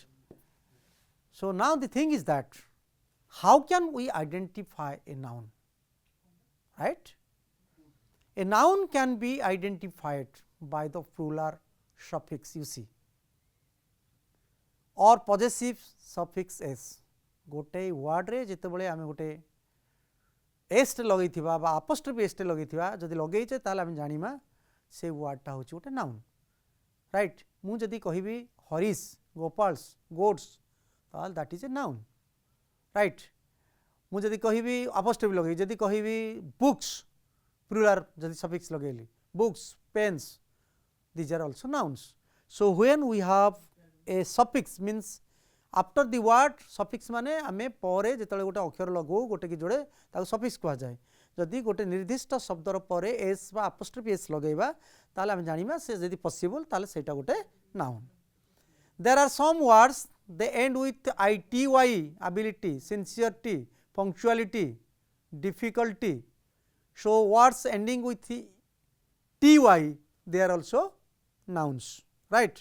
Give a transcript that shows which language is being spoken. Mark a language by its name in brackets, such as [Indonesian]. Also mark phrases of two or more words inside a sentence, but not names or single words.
[English] So, now the thing is that how can we identify a noun, right. A noun can be identified by the plural suffix you see or possessive suffix s. [Odia] ଗୋଟେ word ରେ ଯେତେବେଳେ ଆମେ ଗୋଟେ ଏସ ଟେ ଲଗାଇଥିବା ବା apostrophe ଏସ ଟେ ଲଗାଇଥିବା ଯଦି ଲଗାଇଛେ ତାହେଲେ ଆମେ ଜାଣିବା ସେ ୱାର୍ଡ ଟା ହେଉଛି ଗୋଟେ [English] noun right. [Odia] ମୁ ଯଦି କହିବି ହରୀଶ, ଗୋପାଲ୍ସ, ଗୋଡ୍ସ ତାହେଲେ [English] that is a noun right. [Odia] ମୁ ଯଦି କହିବି apostrophe ଲଗାଇ ଯଦି କହିବି [English] books plural [Odia] ଯଦି ସଫିକ୍ସ ଲଗାଇଲି [English] books, pens these are also nouns. So, when we have a suffix means after the word suffix [Odia] ମାନେ ଆମେ ପରେ ଯେତେବେଳେ ଗୋଟେ ଅକ୍ଷର ଲଗେ ଗୋଟେ କି ଯୋଡ଼େ ତାକୁ suffix କହା ଯାଏ. ଯଦି ଗୋଟେ ନିର୍ଦ୍ଦିଷ୍ଟ ଶବ୍ଦର ପରେ s ବା [English] apostrophe s [Odia] ଲଗାଇବା ତାହେଲେ ଆମେ ଜାଣିବା ସେ ଯଦି possible ତାହେଲେ ସେଟା ଗୋଟେ noun. [English] There are some words they end with ity, ability, sincerity, punctuality, difficulty. So, words ending with ty they are also nouns right.